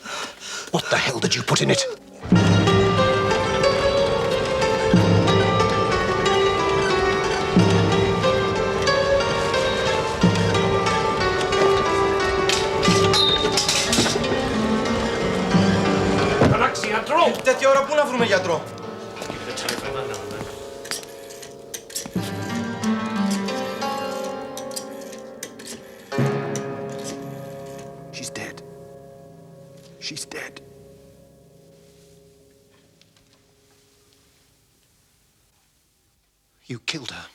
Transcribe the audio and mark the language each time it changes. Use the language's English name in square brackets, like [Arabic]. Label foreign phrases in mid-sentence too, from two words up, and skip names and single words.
[English] What the hell did you put in it? Taxi, [Greek] γιατρό! Τέτοια ώρα πού να βρούμε γιατρό? [English] Give it a telephone number. She's dead. She's dead. You killed her.